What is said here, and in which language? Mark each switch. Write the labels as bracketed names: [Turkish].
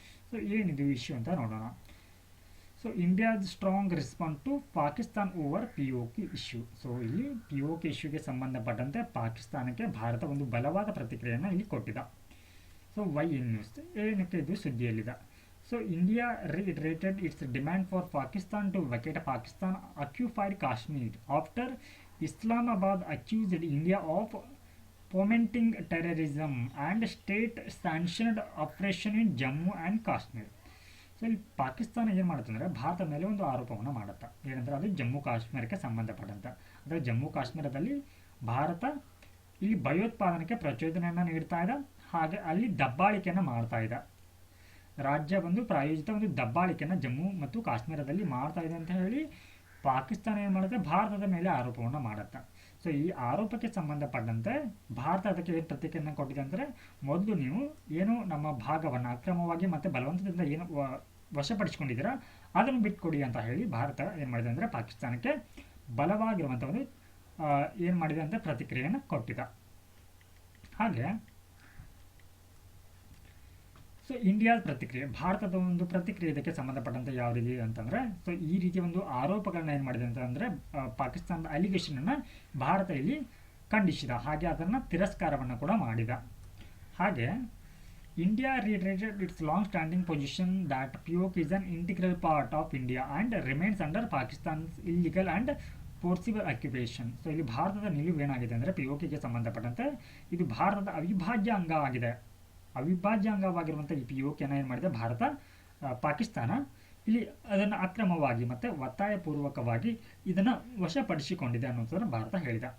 [Kannada] So ಏನಿದು issue ಅಂತ ನೋಡೋಣ. ಸೊ ಇಂಡಿಯಾದ [English] Strong response to Pakistan over POK issue. [Kannada] So ಇಲ್ಲಿ POK ಇಶ್ಯೂಗೆ ಸಂಬಂಧಪಟ್ಟಂತೆ ಪಾಕಿಸ್ತಾನಕ್ಕೆ ಭಾರತ ಒಂದು ಬಲವಾದ ಪ್ರತಿಕ್ರಿಯೆಯನ್ನು ಇಲ್ಲಿ ಕೊಟ್ಟಿದೆ. ಸೊ [English] why in news [Kannada] ಏನಕ್ಕೆ ಇದು ಸುದ್ದಿಯಲ್ಲಿದೆ. [English] So India reiterated its demand for Pakistan to vacate Pakistan occupied Kashmir after Islamabad accused India of fomenting terrorism and state-sanctioned operation in Jammu and Kashmir. [Kannada] So ಇಲ್ಲಿ ಪಾಕಿಸ್ತಾನ ಏನು ಮಾಡುತ್ತೆ ಅಂದರೆ ಭಾರತ ಮೇಲೆ ಒಂದು ಆರೋಪವನ್ನು ಮಾಡುತ್ತೆ. ಏನಂದರೆ ಅದು ಜಮ್ಮು ಕಾಶ್ಮೀರಕ್ಕೆ ಸಂಬಂಧಪಟ್ಟಂತೆ. ಅಂದರೆ ಜಮ್ಮು ಕಾಶ್ಮೀರದಲ್ಲಿ ಭಾರತ ಇಲ್ಲಿ ಭಯೋತ್ಪಾದನೆಗೆ ಪ್ರಚೋದನೆಯನ್ನು ನೀಡ್ತಾ ಇದೆ. ಹಾಗೆ ಅಲ್ಲಿ ದಬ್ಬಾಳಿಕೆಯನ್ನು ಮಾಡ್ತಾ ಇದೆ. ರಾಜ್ಯ ಒಂದು ಪ್ರಾಯೋಜಿತ ಒಂದು ದಬ್ಬಾಳಿಕೆಯನ್ನು ಜಮ್ಮು ಮತ್ತು ಕಾಶ್ಮೀರದಲ್ಲಿ ಮಾಡ್ತಾ ಇದೆ ಅಂತ ಹೇಳಿ ಪಾಕಿಸ್ತಾನ ಏನು ಮಾಡುತ್ತೆ ಭಾರತದ ಮೇಲೆ ಆರೋಪವನ್ನು ಮಾಡುತ್ತೆ. ಸೊ ಈ ಆರೋಪಕ್ಕೆ ಸಂಬಂಧಪಟ್ಟಂತೆ ಭಾರತ ಅದಕ್ಕೆ ಏನು ಪ್ರತಿಕ್ರಿಯೆಯನ್ನು ಕೊಟ್ಟಿದೆ ಅಂದರೆ ಮೊದಲು ನೀವು ಏನು ನಮ್ಮ ಭಾಗವನ್ನು ಅಕ್ರಮವಾಗಿ ಮತ್ತು ಬಲವಂತದಿಂದ ಏನು ವಶಪಡಿಸಿಕೊಂಡಿದ್ದೀರಾ ಅದನ್ನು ಬಿಟ್ಕೊಡಿ ಅಂತ ಹೇಳಿ ಭಾರತ ಏನು ಮಾಡಿದೆ ಅಂದರೆ ಪಾಕಿಸ್ತಾನಕ್ಕೆ ಬಲವಾಗಿರುವಂಥ ಒಂದು ಏನು ಮಾಡಿದೆ ಅಂತ ಪ್ರತಿಕ್ರಿಯೆಯನ್ನು ಕೊಟ್ಟಿದೆ. ಹಾಗೆ ಸೊ ಇಂಡಿಯಾದ ಪ್ರತಿಕ್ರಿಯೆ ಭಾರತದ ಒಂದು ಪ್ರತಿಕ್ರಿಯೆ ಇದಕ್ಕೆ ಸಂಬಂಧಪಟ್ಟಂತೆ ಯಾವ ರೀತಿ ಅಂತಂದರೆ ಸೊ ಈ ರೀತಿಯ ಒಂದು ಆರೋಪಗಳನ್ನ ಏನು ಮಾಡಿದೆ ಅಂತಂದರೆ ಪಾಕಿಸ್ತಾನದ ಅಲಿಗೇಷನನ್ನು ಭಾರತ ಇಲ್ಲಿ ಖಂಡಿಸಿದ. ಹಾಗೆ ಅದನ್ನು ತಿರಸ್ಕಾರವನ್ನು ಕೂಡ ಮಾಡಿದ. ಹಾಗೆ [English] India reiterated its long standing position that POK is an integral part of India and remains under Pakistan's illegal and forcible occupation. [Kannada] So ಇಲ್ಲಿ ಭಾರತದ ನಿಲುವು ಏನಾಗಿದೆ ಅಂದರೆ POKಗೆ ಸಂಬಂಧಪಟ್ಟಂತೆ ಇದು ಭಾರತದ ಅವಿಭಾಜ್ಯ ಅಂಗ ಆಗಿದೆ. ಅವಿಭಾಜ್ಯ ಅಂಗವಾಗಿರುವಂಥ ಈ POKನ ಏನು ಮಾಡಿದೆ ಭಾರತ ಪಾಕಿಸ್ತಾನ ಇಲ್ಲಿ ಅದನ್ನು ಅಕ್ರಮವಾಗಿ ಮತ್ತು ಒತ್ತಾಯಪೂರ್ವಕವಾಗಿ ಇದನ್ನು ವಶಪಡಿಸಿಕೊಂಡಿದೆ ಅನ್ನೋದನ್ನು ಭಾರತ ಹೇಳಿದೆ.